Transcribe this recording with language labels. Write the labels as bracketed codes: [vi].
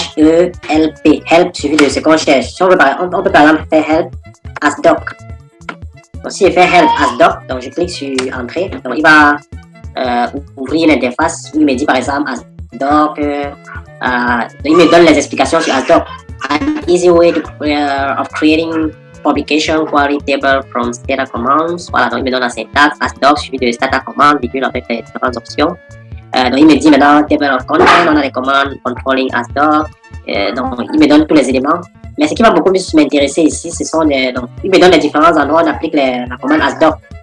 [fr] H-E-L-P, help suivi de ce qu'on cherche. Si on peut on peut par exemple faire help asdoc. Donc si je fais help asdoc, donc je clique sur entrée, donc il va ouvrir une interface où il me dit par exemple asdoc, il me donne les explications sur asdoc. [en] An easy way of creating publication query table from Stata commands. [fr] Voilà, donc il me donne la syntaxe asdoc suivi de Stata command, virgule avec les différentes options. Donc il me dit maintenant [en] table of content, [fr] on a les commandes controlling asdoc. Donc il me donne tous les éléments. Mais ce qui va beaucoup plus m'intéresser ici, ce sont donc il me donne les différents endroits où on applique la commande asdoc.